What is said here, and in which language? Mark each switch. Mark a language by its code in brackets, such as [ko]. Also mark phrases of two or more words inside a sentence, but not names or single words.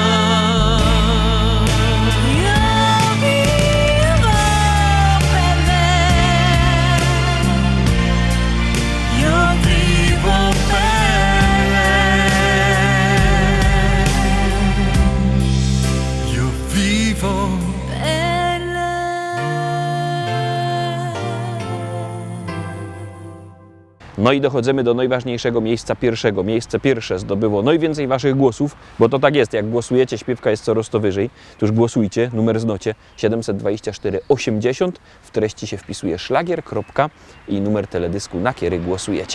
[it] Io vivo per lei. Io vivo per lei. Io vivo. Per lei. [pl] No i dochodzimy do najważniejszego miejsca pierwszego. Miejsce pierwsze zdobyło najwięcej waszych głosów, bo to tak jest, jak głosujecie, śpiewka jest coraz to wyżej. To już głosujcie, numer znocie 724 80, w treści się wpisuje szlagier, i numer teledysku, na który głosujecie.